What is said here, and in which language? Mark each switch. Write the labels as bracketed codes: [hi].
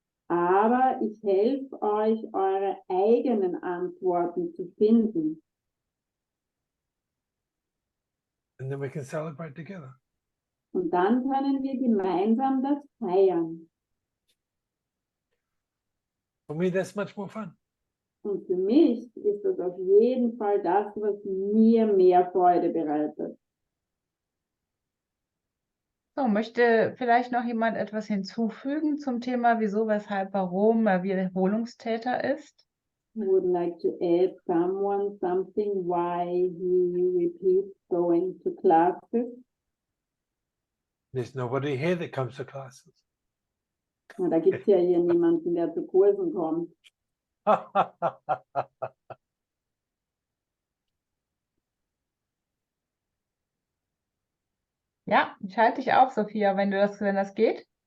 [de] Aber ich helfe euch, eure eigenen Antworten zu finden. [en] and then we can celebrate together. [de] Und dann können wir gemeinsam das feiern. [en] For me, that's much more fun. [de] Und für mich ist das auf jeden Fall das, was mir mehr Freude bereitet. So, möchte vielleicht noch jemand etwas hinzufügen zum Thema wieso, weshalb, warum er Wiederholungstäter ist? [en] Would like to add someone something why he repeats going to classes. There's nobody here that comes to classes. [de] Na, da gibt es ja hier niemanden, der zu Kursen kommt. Ja, schalte ich auf, Sophia, wenn das geht.